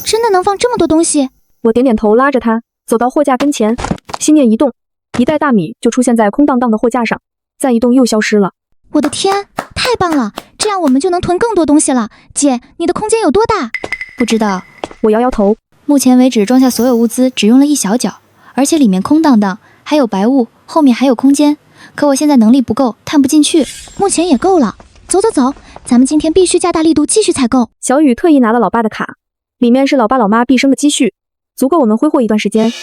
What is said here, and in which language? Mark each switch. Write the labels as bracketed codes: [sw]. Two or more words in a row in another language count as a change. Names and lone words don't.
[zh] 真的能放這麼多東西？我點點頭，拉着她走到貨架跟前，心念一動，一袋大米就出現在空蕩蕩的貨架上，再一動又消失了。我的天，太棒了！這樣我們就能囤更多東西了。姐，你的空間有多大？不知道。我摇摇頭。目前為止裝下所有物資只用了一小角，而且裡面空蕩蕩，還有白霧，後面還有空間。可我現在能力不夠，探不進去。目前也夠了。走，咱們今天必須加大力度繼續採購。小雨特意拿了老爸的卡，裡面是老爸老媽畢生的積蓄，足夠我們揮霍一段時間。